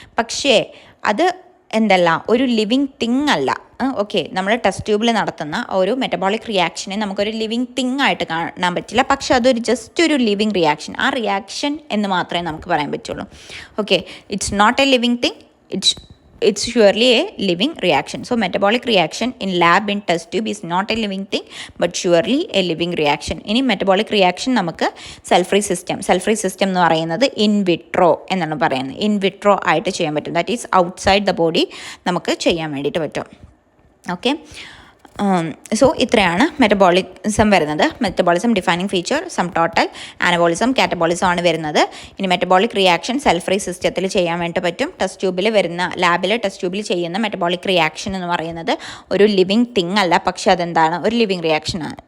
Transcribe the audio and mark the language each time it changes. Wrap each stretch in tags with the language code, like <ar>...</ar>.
<ml>പക്ഷേ അത് എന്തല്ല, ഒരു ലിവിങ് തിങ് അല്ല. ഓക്കെ, നമ്മൾ ടെസ്റ്റ് ട്യൂബിൽ നടത്തുന്ന ഒരു മെറ്റബോളിക് റിയാക്ഷനെ നമുക്കൊരു ലിവിങ് തിങ് ആയിട്ട് കാണാൻ പറ്റില്ല, പക്ഷെ അതൊരു ജസ്റ്റ് ഒരു ലിവിങ് റിയാക്ഷൻ, ആ റിയാക്ഷൻ എന്ന് മാത്രമേ നമുക്ക് പറയാൻ പറ്റുള്ളൂ.</ml> <en>Okay, it's not a living thing, it's surely a living reaction. So metabolic reaction in lab in test tube is not a living thing but surely a living reaction.</en> <ml>ഇനി metabolic reaction നമുക്ക് cell free system എന്ന് പറയുന്നത് in vitro എന്നാണ് പറയുന്നത്. in vitro ആയിട്ട് ചെയ്യാൻ പറ്റും,</ml> <en>that is outside the body</en> <ml>നമുക്ക് ചെയ്യാൻ വേണ്ടിയിട്ട് പറ്റും. ഓക്കെ, സോ ഇത്രയാണ് മെറ്റബോളിസം വരുന്നത്.</ml> <en>Metabolism defining feature, sum total, anabolism catabolism ആണ് വരുന്നത്.</en> <ml>ഇനി മെറ്റബോളിക് റിയാക്ഷൻ സെൽ ഫ്രീ സിസ്റ്റത്തിൽ ചെയ്യാൻ വേണ്ടി പറ്റും. ടെസ്റ്റ് ട്യൂബിൽ വരുന്ന ലാബിൽ ടെസ്റ്റ് ട്യൂബിൽ ചെയ്യുന്ന മെറ്റബോളിക് റിയാക്ഷൻ എന്ന് പറയുന്നത് ഒരു ലിവിങ് തിങ് അല്ല, പക്ഷെ അതെന്താണ്, ഒരു ലിവിങ് റിയാക്ഷനാണ്.</ml>